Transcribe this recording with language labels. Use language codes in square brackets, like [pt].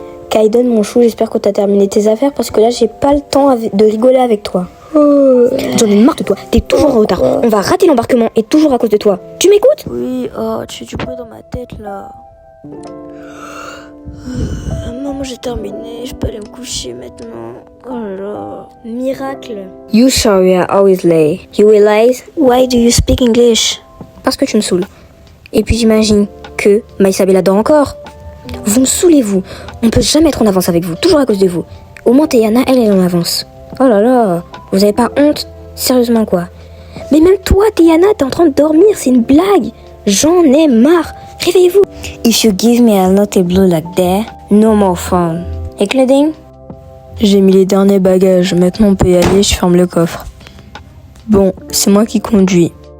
[fr] Kaiden, mon chou, j'espère que t'as terminé tes affaires parce que là, j'ai pas le temps de rigoler avec toi. J'en ai marre de toi, t'es toujours en retard. On va rater l'embarquement et toujours à cause de toi. Tu m'écoutes? Oui, tu fais du bruit dans ma tête là. Maman, j'ai terminé, je peux aller me coucher maintenant. Oh là là. Miracle. [en] You sure you are always late. You realize? Why do you speak English? [fr] Parce que tu me saoules. Et puis j'imagine que Maïsabella dort encore. Vous me saoulez, vous. On peut jamais être en avance avec vous, toujours à cause de vous. Au moins Théana, elle est en avance. Oh là là, vous avez pas honte? Sérieusement quoi? Mais même toi, Théana, t'es en train de dormir, c'est une blague. J'en ai marre. Réveillez-vous. [en] If you give me a lot of blue like that, no more fun. [fr] Et Claudine? J'ai mis les derniers bagages, maintenant on peut y aller, je ferme le coffre. Bon, c'est moi qui conduis.